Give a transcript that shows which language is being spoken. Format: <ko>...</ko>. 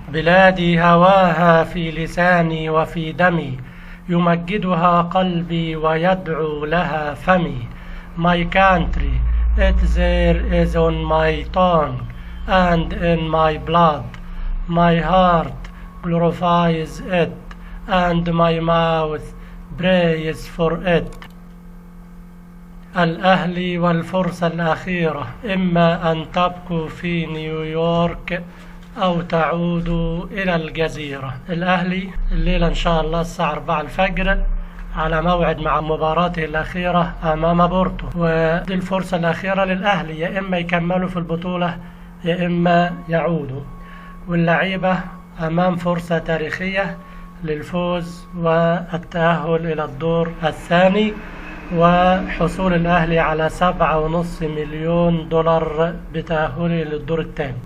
<ar>بلادي هواها في لساني وفي دمي، يمجدها قلبي ويدعو لها فمي.</ar> <en>My country, it there is on my tongue and in my blood. My heart glorifies it and my mouth prays for it.</en> <ar>الأهلي والفرصة الأخيرة، إما أن تبقوا في نيويورك أو تعودوا إلى الجزيرة. الأهلي الليلة إن شاء الله الساعة 4 الفجر على موعد مع مباراته الأخيرة أمام بورتو، ودي الفرصة الأخيرة للأهلي، يا إما يكملوا في البطولة يا إما يعودوا، واللعيبة أمام فرصة تاريخية للفوز والتأهل إلى الدور الثاني، وحصول الأهلي على 7.5 مليون دولار بتأهله للدور الثاني.</ar>